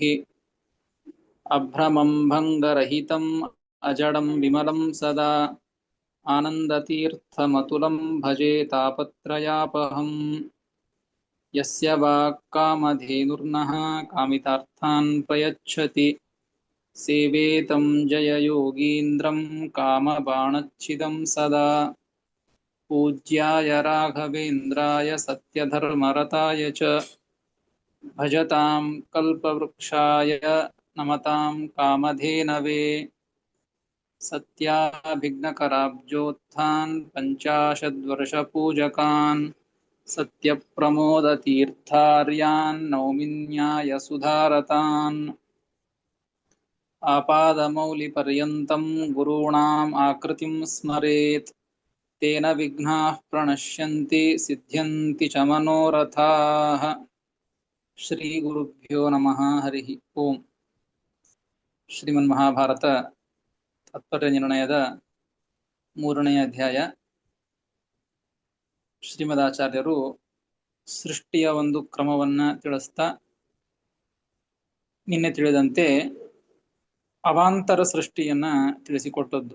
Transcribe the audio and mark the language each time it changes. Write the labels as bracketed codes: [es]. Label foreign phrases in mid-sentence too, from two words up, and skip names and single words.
[sa] ಅಭ್ರಮಂ ಭಂಗರಹಿತಂ ಅಜಡಂ ವಿಮಲಂ ಸದಾ ಆನಂದತೀರ್ಥಮತುಲಂ ಭಜೆ ತಾಪತ್ರಯಾಪಹಂ. ಯಸ್ಯ ವಾಕ್ಕಾಮಧೇನುರ್ನಃ ಕಾಮಿತಾರ್ಥಾನ್ ಪ್ರಯಚ್ಛತಿ ಸೇವೇತಂ ಜಯಯೋಗೀಂದ್ರಂ ಕಾಮಬಾಣಚ್ಛಿದಂ ಸದಾ. पूज्याय राघवेन्द्राय सत्यधर्मरताय च भजतां कल्पवृक्षाय नमतां कामधेनवे. सत्याभिघ्नकराब्जोत्थान् पञ्चाशद्वर्षपूजकान् सत्यप्रमोदतीर्थार्यान् नौमिन्याय सुधारतान्. आपादमौलिपर्यन्तं गुरूणाम् आकृतिं स्मरेत् तेन विघ्नाः प्रणश्यन्ति सिद्ध्यन्ति च मनोरथाः. ಶ್ರೀ ಗುರುಭ್ಯೋ ನಮಃ. ಹರಿ ಓಂ. [kn] ಶ್ರೀಮನ್ ಮಹಾಭಾರತ ತಾತ್ಪರ್ಯ ನಿರ್ಣಯದ 3ನೇ ಅಧ್ಯಾಯ. ಶ್ರೀಮದಾಚಾರ್ಯರು ಸೃಷ್ಟಿಯ ಒಂದು ಕ್ರಮವನ್ನ ತಿಳಿಸ್ತಾ ನಿನ್ನೆ ತಿಳಿದಂತೆ ಅವಾಂತರ ಸೃಷ್ಟಿಯನ್ನ ತಿಳಿಸಿಕೊಟ್ಟದ್ದು.